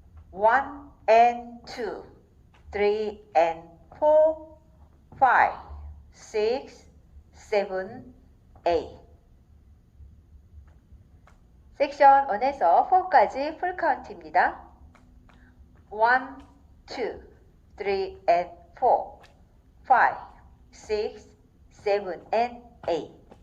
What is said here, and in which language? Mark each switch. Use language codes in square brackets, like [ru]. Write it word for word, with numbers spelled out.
[en] One and two, three and four, five, six, seven, eight. [ko] 섹션 일에서 사까지 풀 카운트입니다. [en] One, two, three and four, five, six, seven and eight.